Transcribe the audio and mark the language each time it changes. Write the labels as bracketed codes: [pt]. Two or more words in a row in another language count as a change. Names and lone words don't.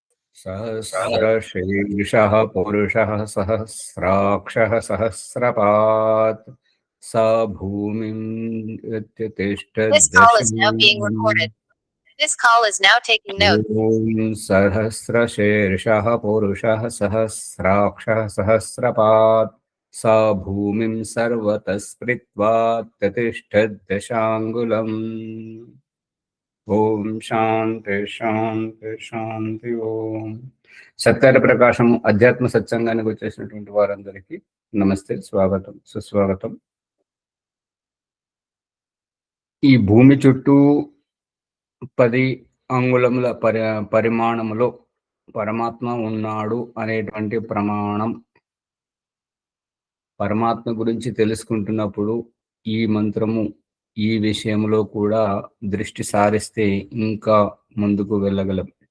[sa] सहस्रशीर्षः पुरुषः सहस्राक्षः सहस्रपात् स भूमिं [en] This call is now being recorded. This call is now taking notes. [sa] ॐ सहस्रशीर्षः पुरुषः सहस्राक्षः सहस्रपात् स भूमिं सर्वतः स्पृत्वा प्रतिष्ठद्दशाङ्गुलम्। ఓం శాంతి శాంతి శాంతి. [te] ఓం సత్యాల ప్రకాశం అధ్యాత్మ సత్సంగానికి వచ్చేసినటువంటి వారందరికీ నమస్తే, స్వాగతం, సుస్వాగతం. ఈ భూమి చుట్టూ 10 అంగుళముల పరిమాణములో పరమాత్మ ఉన్నాడు అనేటువంటి ప్రమాణం, పరమాత్మ గురించి తెలుసుకుంటున్నప్పుడు ఈ మంత్రము ఈ విషయంలో కూడా దృష్టి సారిస్తే ఇంకా ముందుకు వెళ్ళగలం.